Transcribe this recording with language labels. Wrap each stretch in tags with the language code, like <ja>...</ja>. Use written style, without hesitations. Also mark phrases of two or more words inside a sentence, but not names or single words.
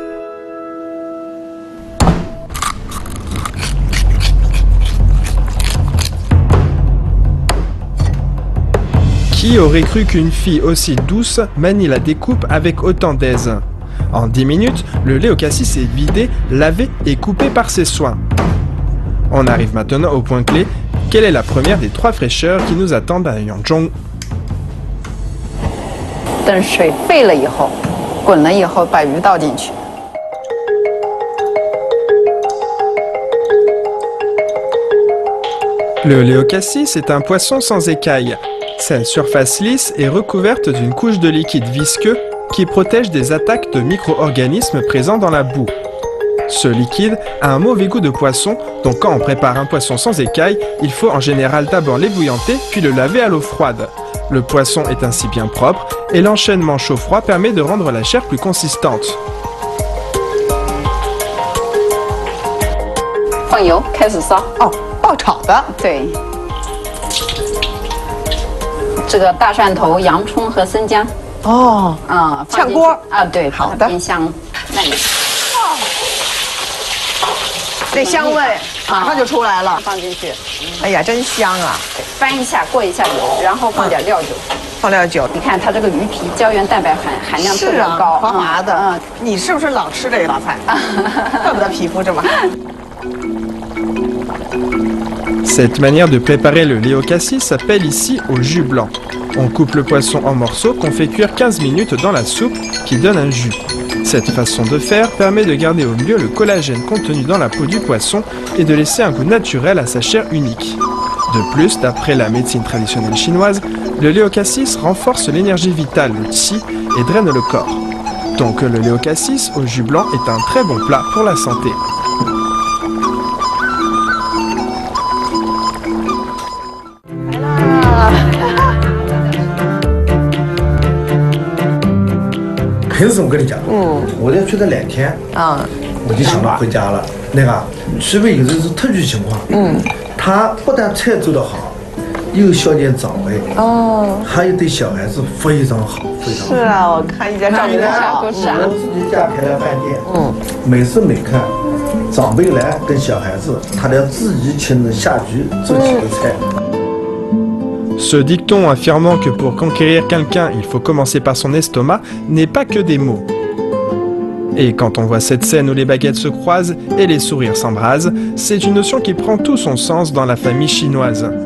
<fr>Qui aurait cru qu'une fille aussi douce manie la découpe avec autant d'aise? En 10 minutes, le lait au cassis est vidé, lavé et coupé par ses soins. On arrive maintenant au point clé. Quelle est la première des 3 fraîcheurs qui nous attendent à Yangzhong?</fr> <zh>等水沸了以后，滚了以后，把鱼倒进去。</zh> <fr>Le lait au cassis est un poisson sans écailles. Sa surface lisse est recouverte d'une couche de liquide visqueux qui protège des attaques de micro-organismes présents dans la boue. Ce liquide a un mauvais goût de poisson, donc quand on prépare un poisson sans écailles, il faut en général d'abord l'ébouillanter puis le laver à l'eau froide. Le poisson est ainsi bien propre et l'enchaînement chaud-froid permet de rendre la chair plus consistante.</fr> <zh>放油，开始烧。哦，爆炒的。对，这个大蒜头、洋葱和生姜。哦，啊，放进去炝锅啊，对，好的冰箱那里。那香味马上就出来了。放进去，哎呀，真香啊！翻一下，过一下油，然后放点料酒。放料酒。你看它这个鱼皮胶原蛋白含量特别高，滑滑的。你是不是老吃这道菜？怪不得皮肤这么好。</zh> <fr>Cette manière de préparer le lait au cassis s'appelle ici au jus blanc. On coupe le poisson en morceaux qu'on fait cuire 15 minutes dans la soupe qui donne un jus. Cette façon de faire permet de garder au mieux le collagène contenu dans la peau du poisson et de laisser un goût naturel à sa chair unique. De plus, d'après la médecine traditionnelle chinoise, le lait au cassis renforce l'énergie vitale, le qi, et draine le corps. Donc le lait au cassis au jus blanc est un très bon plat pour la santé.</fr> <zh>平时我跟你讲，我要去这2天，我就想到回家了。那个，除非有的是特殊情况，他不但菜做得好，又消减长胃，还有对小孩子非常好，非常好。是啊，我看一家照顾得好。我自己家开了饭店，每时每刻，长辈来跟小孩子，他都要自己亲自下局做几个菜。</zh> <fr>Ce dicton affirmant que pour conquérir quelqu'un, il faut commencer par son estomac n'est pas que des mots. Et quand on voit cette scène où les baguettes se croisent et les sourires s'embrasent, c'est une notion qui prend tout son sens dans la famille chinoise.</fr>